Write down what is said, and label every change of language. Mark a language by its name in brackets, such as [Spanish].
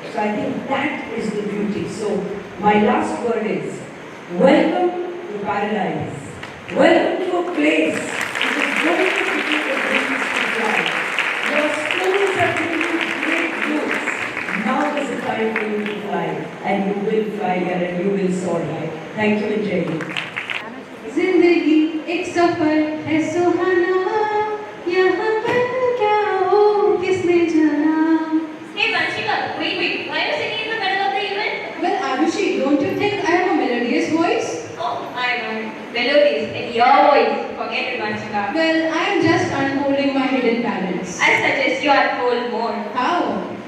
[English] So I think that is the beauty. So my last word is, welcome to paradise. Welcome to a place which is going to give you the wings to fly. Your schools are giving you great youths. Now is the time for you to fly. And you will fly here and you will soar high. Thank you and Jai Hind. [Hindi] जिंदगी एक सफर है सुहाना, यहाँ पर क्या हो किसने जाना. [English] Hey Vanshika, wait, why are you singing in the middle of the event? Well, Arushi, don't you think I have a melodious voice? Oh, I know. Melodies in your voice. Forget it, Vanshika. Well, I am just unfolding my hidden talents. I suggest you unfold more. How?